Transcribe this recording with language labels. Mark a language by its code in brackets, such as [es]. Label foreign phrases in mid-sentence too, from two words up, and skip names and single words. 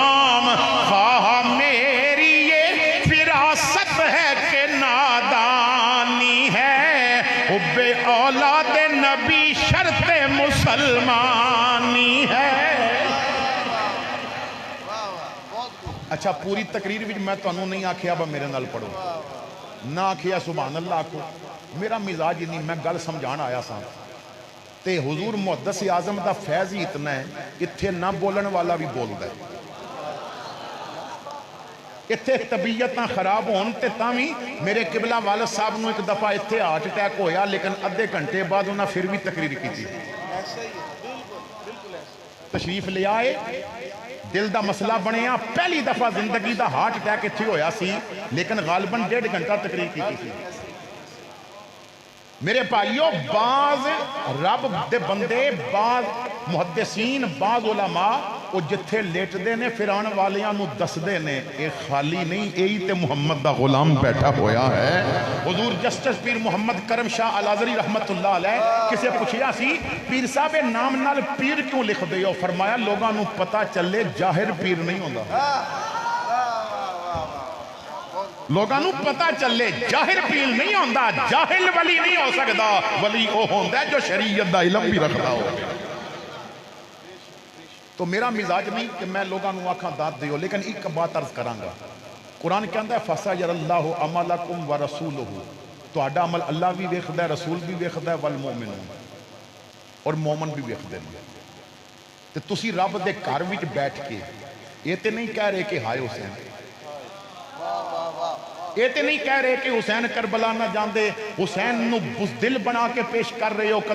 [ur] خواہ میری یہ فراست ہے کہ نہ حب اولاد نبی شرط مسلمانی ہے. [pa] اچھا پوری تقریر وچ میں تانوں نہیں آکھیا با میرے نال پڑھو, نہ آکھیا سبحان اللہ آکھو. میرا مزاج نہیں, میں گل سمجھان آیا سا تے حضور محدث اعظم دا فیض ہی اتنا ہے اتھے نہ بولن والا بھی بولدا ہے. اتھے طبیعتاں خراب ہون تے تاوی میرے قبلہ والد صاحب نو ایک دفعہ اتھے ہارٹ اٹیک ہویا لیکن ادھے گھنٹے بعد انہاں پھر بھی تقریر کی تھی. [ur] ایسا ہی ہے, بالکل بالکل ایسا. [pa] تشریف لے آئے, دل دا مسئلہ بنیا, پہلی دفعہ زندگی دا ہارٹ اٹیک اتھے ہویا سی لیکن غالباً 1.5 گھنٹہ تقریر کی تھی. میرے بھائیو, بعض رب دے بندے, بعض محدثین, بعض علماء وہ جتھے لیٹ دے نے پھر آن والیاں نو دس دے نے اے خالی نہیں, یہی تے محمد دا غلام بیٹھا ہویا ہے. حضور جسٹس پیر محمد کرم شاہ الازری رحمت اللہ علیہ کسے پوچھیا سی پیر صاحب نام نال پیر کیوں لکھ دے ہو؟ فرمایا لوگاں نو پتہ چلے جاہر پیر نہیں ہوندا. لوگاں نو پتہ چلے جاہر پیر نہیں ہوندا, جاہل ولی نہیں ہو سکدا, ولی او ہوندا جو شریعت دا علم بھی رکھدا ہو. تو میرا مزاج نہیں کہ میں لوگاں نو آکھاں داد دیو, [ur] لیکن ایک بات عرض کراں گا. [pa] قرآن کہندا ہے [ar] فَسَيَرَ اللَّهُ عَمَلَكُمْ وَرَسُولُهُ, [pa] تہاڈا عمل اللہ بھی ویکھدا ہے, رسول بھی ویکھدا ہے, والمؤمنون, اور مومن بھی ویکھدے نے. تے تسی رب دے گھر وچ بیٹھ کے یہ تے نہیں کہہ رہے کہ ہائے حسین, یہ تے نہیں کہہ رہے کہ حسین کربلا نہ جاندے, حسین نو بزدل بنا کے پیش کر رہے ہو.